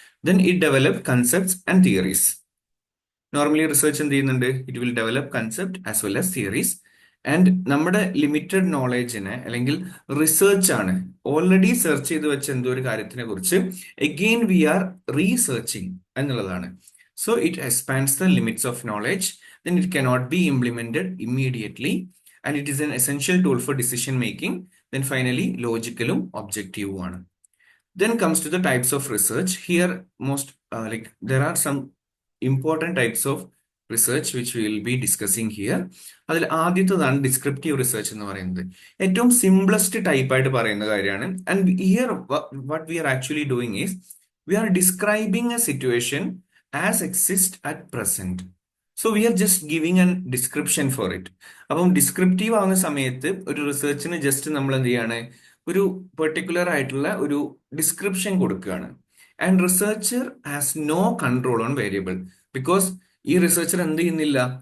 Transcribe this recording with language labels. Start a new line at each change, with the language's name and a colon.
English: Then it develop concepts and theories.
Malayalam: Normally research എന്ത് ചെയ്യുന്നുണ്ട്?
English: It will develop concept as well as theories.
Malayalam: And നമ്മുടെ limited നോളേജിനെ, അല്ലെങ്കിൽ research ആണ് already search ചെയ്ത് വെച്ച എന്തോ ഒരു കാര്യത്തിനെ കുറിച്ച്
English: again we are researching
Malayalam: എന്നുള്ളതാണ്.
English: So it expands the limits of knowledge. Then it cannot be implemented immediately, and it is an essential tool for decision making. Then finally logical objective ആണ്. Then comes to the types of research. Here most there are some important types of research which we will be discussing here.
Malayalam: അതിൽ ആദ്യത്തേതാണ് descriptive research എന്ന് പറയുന്നത്. ഏറ്റവും simplest type ആയിട്ട് പറയുന്ന കാര്യമാണ്.
English: And here what we are actually doing is we are describing a situation as exists at present. So we are just giving an description for it.
Malayalam: അപ്പം descriptive ആവുന്ന സമയത്ത് ഒരു റിസർച്ചിന് ജസ്റ്റ് നമ്മൾ എന്ത് ചെയ്യാണ്? ഒരു പെർട്ടിക്കുലർ ആയിട്ടുള്ള ഒരു ഡിസ്ക്രിപ്ഷൻ കൊടുക്കുകയാണ്.
English: and researcher has no control on variable, because
Malayalam: ഈ റിസർച്ചർ എന്ത് ചെയ്യുന്നില്ല?